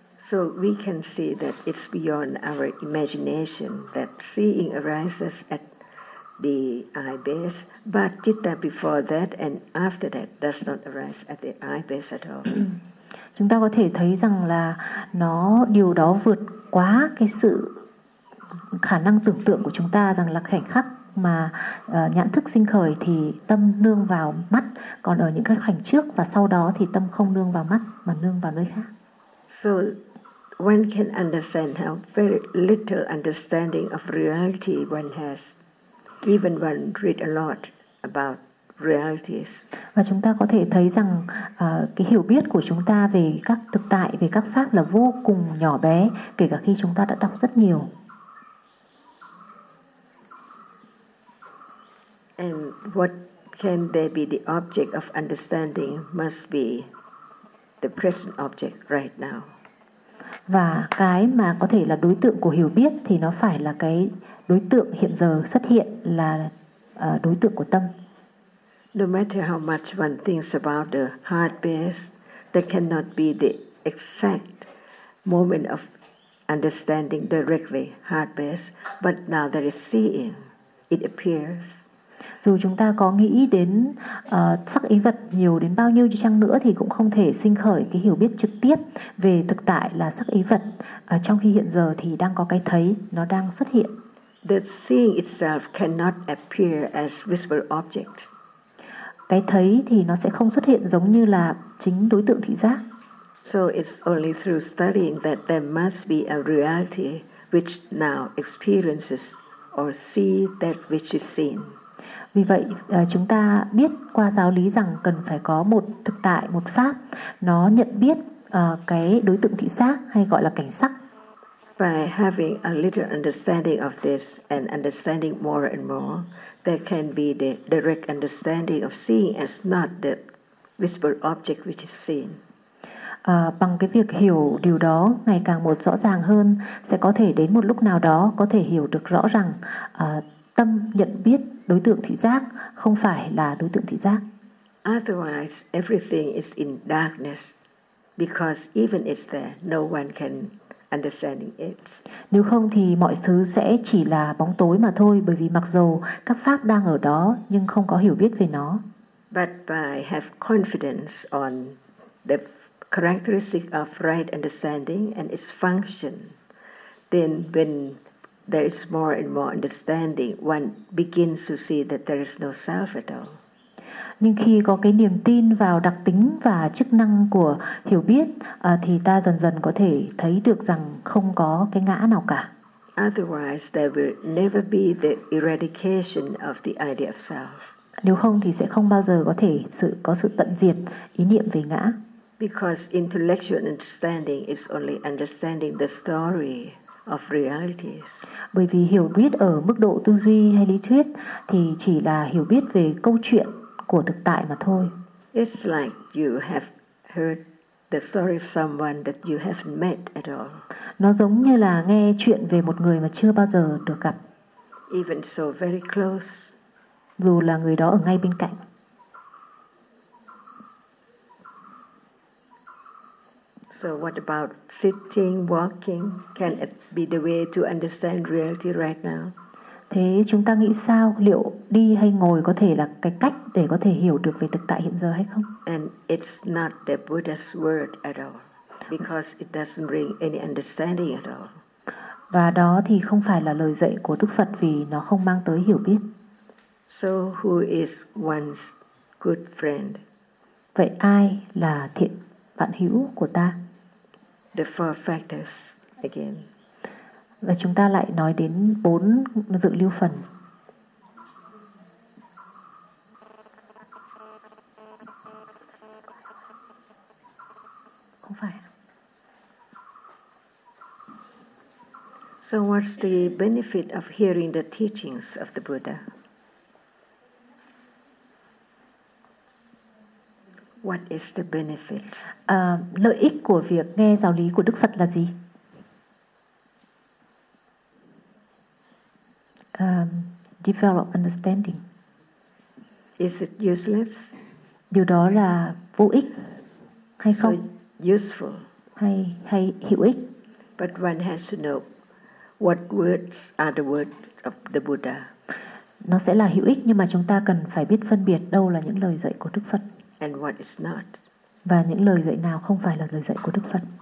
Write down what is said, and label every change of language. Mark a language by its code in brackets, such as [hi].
[en] So we can see that it's beyond our imagination that seeing arises at the eye base, but citta before that and after that does not arise at the eye base at all. [vi] Chúng ta có thể thấy rằng là nó điều đó vượt quá cái sự khả năng tưởng tượng của chúng ta rằng là khoảnh khắc mà nhãn thức sinh khởi thì tâm nương vào mắt, còn ở những cái khoảnh trước và sau đó thì tâm không nương vào mắt mà nương vào nơi khác. [en] So one can understand how very little understanding of reality one has, even when read a lot about realities. [vi] Và chúng ta có thể thấy rằng cái hiểu biết của chúng ta về các thực tại, về các pháp là vô cùng nhỏ bé, kể cả khi chúng ta đã đọc rất nhiều. [en] And what can there be the object of understanding must be the present object right now. [vi] Và cái mà có thể là đối tượng của hiểu biết thì nó phải là cái đối tượng hiện giờ xuất hiện là đối tượng của tâm. [en] No matter how much one thinks about the heart base, there cannot be the exact moment of understanding directly heart base, but now there is seeing, it appears. [vi] Dù chúng ta có nghĩ đến sắc ý vật nhiều đến bao nhiêu chăng nữa thì cũng không thể sinh khởi cái hiểu biết trực tiếp về thực tại là sắc ý vật. Trong khi hiện giờ thì đang có cái thấy, nó đang xuất hiện. [en] The seeing itself cannot appear as visible object. [vi] Cái thấy thì nó sẽ không xuất hiện giống như là chính đối tượng thị giác. [en] So it's only through studying that there must be a reality which now experiences or see that which is seen. [vi] Vì vậy chúng ta biết qua giáo lý rằng cần phải có một thực tại, một pháp nó nhận biết cái đối tượng thị giác hay gọi là cảnh sắc. [en] By having a little understanding of this and understanding more and more, there can be the direct understanding of seeing as not the visible object which is seen. [vi] Bằng cái việc hiểu điều đó ngày càng một rõ ràng hơn, sẽ có thể đến một lúc nào đó có thể hiểu được rõ rằng tâm nhận biết đối tượng thị giác không phải là đối tượng thị giác. [en] Otherwise, everything is in darkness, because even it's there, no one can understanding it. [vi] Nếu không thì mọi thứ sẽ chỉ là bóng tối mà thôi, bởi vì mặc dù các pháp đang ở đó nhưng không có hiểu biết về nó. [en] But by have confidence on the characteristic of right understanding and its function, then when there is more and more understanding, one begins to see that there is no self at all. [vi] Nhưng khi có cái niềm tin vào đặc tính và chức năng của hiểu biết, thì ta dần dần có thể thấy được rằng không có cái ngã nào cả. [en] Otherwise, there will never be the eradication of the idea of self. [vi] Nếu không thì sẽ không bao giờ có thể có sự tận diệt ý niệm về ngã. [en] Because intellectual understanding is only understanding the story of realities. [vi] Bởi vì hiểu biết ở mức độ tư duy hay lý thuyết thì chỉ là hiểu biết về câu chuyện của thực tại mà thôi. [en] It's like you have heard the story of someone that you haven't met at all. [vi] Nó giống như là nghe chuyện về một người mà chưa bao giờ được gặp. [en] Even so, very close. [vi] Dù là người đó ở ngay bên cạnh. [en] So what about sitting, walking? Can it be the way to understand reality right now? [vi] Thế chúng ta nghĩ sao, liệu đi hay ngồi có thể là cái cách để có thể hiểu được về thực tại hiện giờ hay không? [en] And it's not the Buddha's word at all, because it doesn't bring any understanding at all. [vi] Và đó thì không phải là lời dạy của Đức Phật vì nó không mang tới hiểu biết. [en] So who is one's good friend? [vi] Vậy ai là thiện bạn hữu của ta? [en] The four factors again. [vi] Và chúng ta lại nói đến bốn dự lưu phần. [en] So what's the benefit of hearing the teachings of the Buddha? What is the benefit? [vi] Lợi ích của việc nghe giáo lý của Đức Phật là gì? [en] Develop understanding. Is it useless? [vi] Điều đó là vô ích hay không? [en] So useful. [vi] Hay hữu ích. [en] But one has to know what words are the words of the Buddha. [vi] Nó sẽ là hữu ích nhưng mà chúng ta cần phải biết phân biệt đâu là những lời dạy của Đức Phật. [en] And what is not. [vi] Và những lời dạy nào không phải là lời dạy của Đức Phật.